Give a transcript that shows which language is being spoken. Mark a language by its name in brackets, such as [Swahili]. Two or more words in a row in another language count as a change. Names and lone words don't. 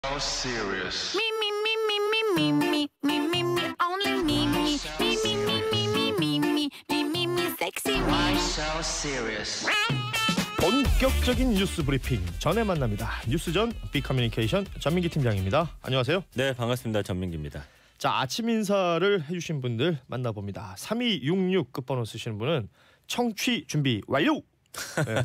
[English] So serious. Me, me, me, me, me, me, me, me, me, me, only me, me, me, me, me, me, me, me, me, me, me, me, sexy me. Why so serious? [Korean] 본격적인 뉴스 브리핑 전에 만납니다. 뉴스전 빅커뮤니케이션 전민기 팀장입니다. 안녕하세요. 네, 반갑습니다. 전민기입니다. 자, 아침 인사를 해주신 분들 만나봅니다. 3266 끝번호 쓰시는 분은 청취 준비 완료. 네.